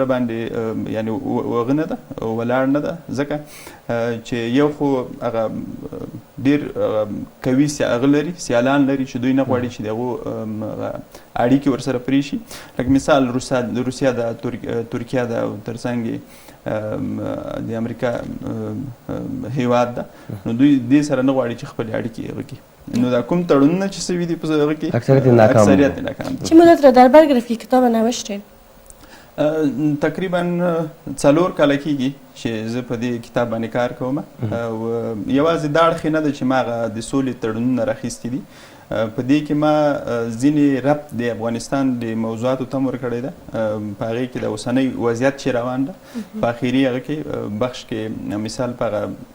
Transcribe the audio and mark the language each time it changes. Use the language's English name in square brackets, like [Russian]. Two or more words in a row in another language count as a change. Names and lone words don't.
[Pashto] باندې یعنی وغه نه ده ولاړ نه ده ځکه چې یو خو هغه ډېر قوي هغه لري سیالان لري چې دوی نه غواړي چې د هغو اړیکې ورسره پرې شي لکه مثال روسیه ده ترکیه ده او تر څنګ د امریکا هیواد ده نو دوی دې سره نه غواړي چې خپلې اړیکې هغه کړي نو دا کوم تړونونه چې سوي دي په هغه کې اکثریت ناکام [Persian] چه مدت را در بر گرفت که کتاب نوشتین؟ [Pashto] تقریبا 4 کاله کېږي چې زه په دې کتاب باندې کار کوم او یوازې دا اړخ نه ده چې ما هغه د سولې تړونونه راخیستي دي په دې کې ما ځینې ربط د افغانستان د موضوعاتو ته هم ورکړی ده په هغې کې د اوسنۍ وضعیت چې روان ده په اخري هغه کې بخش کې مثال په هغه